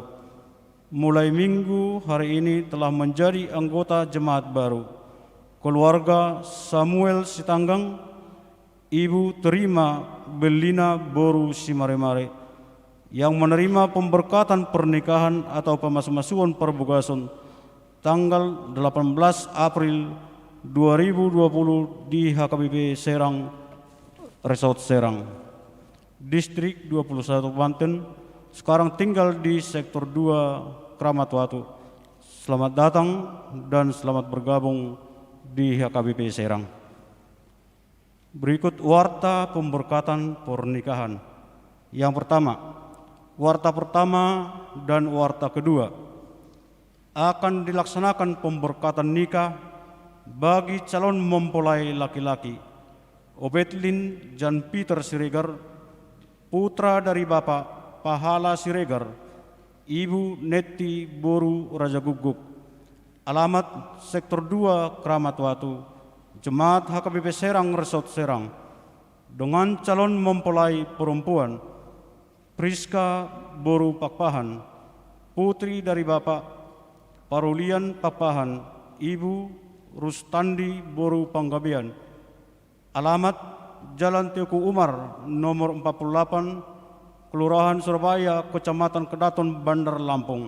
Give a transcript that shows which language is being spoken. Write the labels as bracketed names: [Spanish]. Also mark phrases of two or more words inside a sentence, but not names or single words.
[Indonesian] Mulai minggu hari ini telah menjadi anggota jemaat baru. Keluarga Samuel Sitanggang, Ibu Terima Belina Boru Simaremare, yang menerima pemberkatan pernikahan atau [Batak Toba] pemasmasuan perbugason [Indonesian] tanggal 18 April 2020 di HKBP Serang, Resort Serang, Distrik 21 Banten, sekarang tinggal di Sektor 2 Kramat Watu. Selamat datang dan selamat bergabung di HKBP Serang. Berikut warta pemberkatan pernikahan. Yang pertama, warta pertama dan warta kedua akan dilaksanakan pemberkatan nikah bagi calon mempelai laki-laki Obetlin Jan Peter Siregar, putra dari Bapak Pahala Siregar, Ibu Neti Boru Raja Guguk. Alamat Sektor 2 Kramat Watu, Jemaat HKBP Serang Resort Serang, dengan calon mempelai perempuan Priska Boru Pakpahan, putri dari Bapak Parulian Pakpahan, Ibu Rustandi Boru Panggabean. Alamat Jalan Teguh Umar nomor 48, Kelurahan Surabaya, Kecamatan Kedaton, Bandar Lampung.